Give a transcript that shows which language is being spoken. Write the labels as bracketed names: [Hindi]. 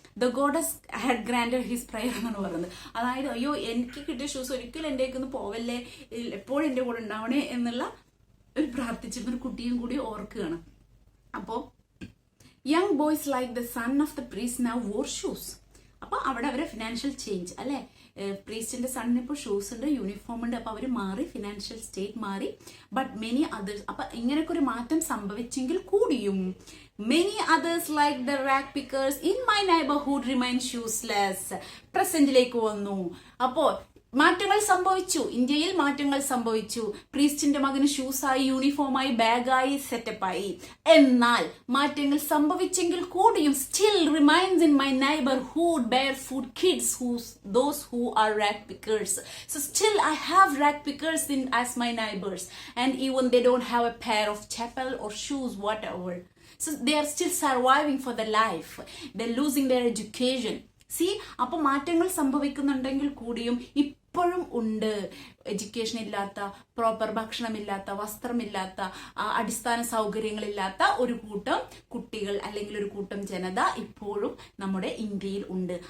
[English] the goddess had granted his prayer [Malayalam] എന്നാണ് പറയുന്നത്. അതായത് അയ്യോ എനിക്ക് കിട്ടിയ ഷൂസ് ഒരിക്കലും എൻ്റെയൊക്കെ പോവല്ലേ, എപ്പോഴും എൻ്റെ കൂടെ ഉണ്ടാവണേ എന്നുള്ള ഒരു പ്രാർത്ഥിച്ചിരുന്ന ഒരു കുട്ടിയും കൂടി ഓർക്കുകയാണ്. അപ്പോൾ [English] Young boys like the son of the priest now wore shoes. [Malayalam] അപ്പൊ അവിടെ അവരെ ഫിനാൻഷ്യൽ ചേഞ്ച് അല്ലെ, പ്രീസ്റ്റിന്റെ സണ്ണിന് ഇപ്പോൾ ഷൂസ് ഉണ്ട്, യൂണിഫോം ഉണ്ട്, അപ്പൊ അവര് മാറി, ഫിനാൻഷ്യൽ സ്റ്റേറ്റ് മാറി. ബട്ട് മെനി അതേഴ്സ്, അപ്പൊ ഇങ്ങനെയൊക്കെ ഒരു മാറ്റം സംഭവിച്ചെങ്കിൽ കൂടിയും [English] many others like the rag pickers in my neighborhood remain shoeless. [Malayalam] പ്രസന്റിലേക്ക് വന്നു. അപ്പോ മാറ്റങ്ങൾ സംഭവിച്ചു, ഇന്ത്യയിൽ മാറ്റങ്ങൾ സംഭവിച്ചു. പ്രീസ്റ്റിന്റെ മകന് ഷൂസായി, യൂണിഫോമായി, ബാഗായി, സെറ്റപ്പായി. എന്നാൽ മാറ്റങ്ങൾ സംഭവിച്ചെങ്കിൽ കൂടിയും [English] still remains in my neighborhood barefoot kids those who are rag pickers. So still I have rag pickers as my neighbors, and even they don't have a pair of chapel or shoes, whatever. So they are still surviving for their life. They're losing their education. [Malayalam] See, അപ്പൊ മാറ്റങ്ങൾ സംഭവിക്കുന്നുണ്ടെങ്കിൽ കൂടിയും ഇപ്പോഴും ഉണ്ട് education ഇല്ലാത്ത, proper ഭക്ഷണമില്ലാത്ത, വസ്ത്രമില്ലാത്ത, അടിസ്ഥാന സൗകര്യങ്ങളില്ലാത്ത ഒരു കൂട്ടം കുട്ടികൾ അല്ലെങ്കിൽ ഒരു കൂട്ടം ജനത ഇപ്പോഴും നമ്മുടെ ഇന്ത്യയിൽ ഉണ്ട്.